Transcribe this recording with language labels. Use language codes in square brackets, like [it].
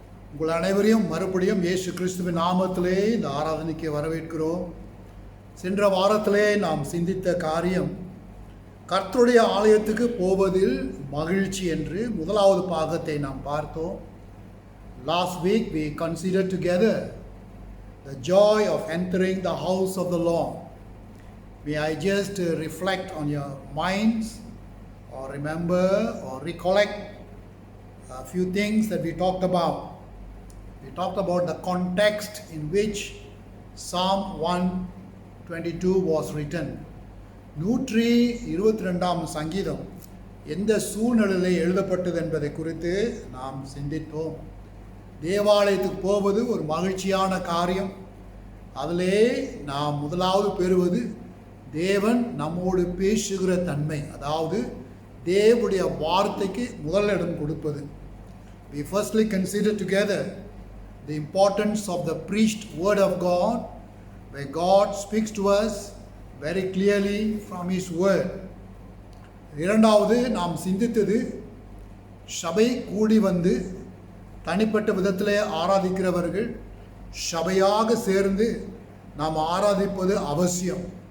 [ta] உங்கள் அனைவரையும் மறுபடியும் இயேசு கிறிஸ்துவின் நாமத்திலே இந்த ஆராதனைக்கு வரவேற்கிறோம். சென்ற வாரத்திலே நாம் சிந்தித்த காரியம் கர்த்தருடைய ஆலயத்துக்கு போவதில் மகிழ்ச்சி என்று முதலாவது பாகத்தை நாம் பார்த்தோம். [en] Last week we considered together the joy of entering the house of the Lord. May I just reflect on your minds or remember or recollect a few things that we talked about. We talked about the context in which Psalm 122 was written. [ta] 122 சங்கீதம் எந்த சூழ்நிலையிலே எழுதப்பட்டது என்பதை குறித்து நாம் சிந்தித்தோம். தேவாலயத்துக்கு போவது ஒரு மகிழ்ச்சியான காரியம். அதிலே நாம் முதலாவது பெறுவது தேவன் நம்மோடு பேசுகிற தன்மை, அதாவது தேவனுடைய வார்த்தைக்கு முதலிடம் கொடுப்பது. [en] We firstly consider together the importance of the preached word of God, where God speaks to us very clearly from His word. [ta] இரண்டாவது நாம் சிந்தித்தது சபை கூடி வந்து தனிப்பட்ட விதத்திலே ஆராதிக்கிறவர்கள் சபையாக சேர்ந்து நாம் ஆராதிப்பது அவசியம்.